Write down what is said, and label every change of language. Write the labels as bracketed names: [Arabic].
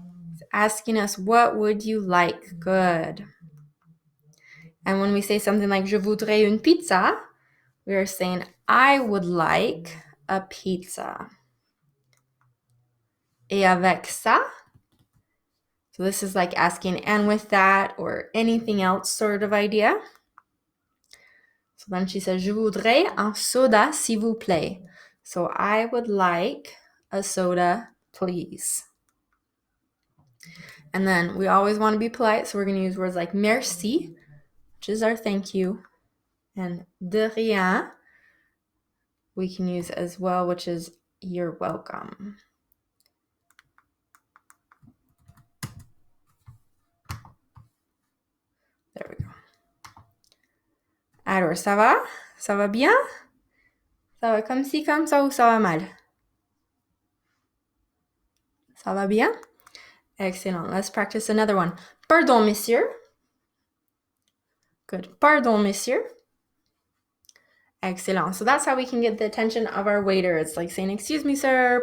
[English] He's asking us, what would you like? Good. And when we say something like, [French] je voudrais une pizza, [English] we are saying, I would like a pizza. [French] Et avec ça? [English] So this is like asking, and with that, or anything else sort of idea. So then she says, [French] je voudrais un soda, s'il vous plaît. [English] So I would like a soda, please. And then we always want to be polite, so we're going to use words like merci, which is our thank you, and [French] de rien [English] we can use as well, which is you're welcome. There we go. [French] Alors, ça va? Ça va bien? Ça va comme ci, comme ça, ou ça va mal? Ça va bien? Excellent. [English] Let's practice another one. [French] Pardon, monsieur. [English] Good. [French] Pardon, monsieur. Excellent. [English] So that's how we can get the attention of our waiter. It's like saying, excuse me, sir.